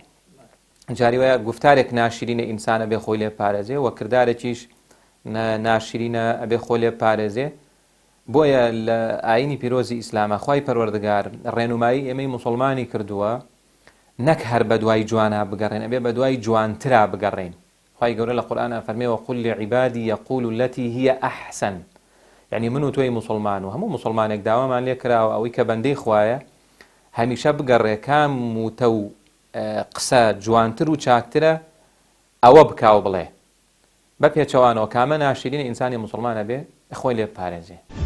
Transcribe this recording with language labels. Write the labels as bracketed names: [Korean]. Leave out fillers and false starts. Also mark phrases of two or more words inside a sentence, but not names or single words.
[Central Kurdish] جاری وایە گفتارێک ناشرینە ئینسانە بێ خۆی لێ پارێزێ و کردارێکیش ناشرینە ئەبێ خۆی لێ پارێزێ. بۆیە لە ئاینی پیرۆزی ئیسلامە خوای پەروەردگار ڕێنمایی ئێمەی موسڵمانی کردووە نەک هەر بە دوای جوانە بگەڕێن، ئەبێ بە دوای جوانترا بگەڕێن. خوای گەورە لە قورئان ئەفەرمێ [Arabic] وەقل لعیبادی یەقول التي هي أحسن. [Central Kurdish] یعنی من و تۆی موسڵمان و هەموو موسڵمانێک داوامان لێ کراوە ئەوەی کە بەندەی خوایە هەمیشە بگەڕێ کام وتە و قسە جوانتر و چاکترە ئەوە بکاو بڵێ بە پێچەوانەوە کامە ناشرینە ئینسانی موسڵمانە بێ خۆی لێ بپارێزێ.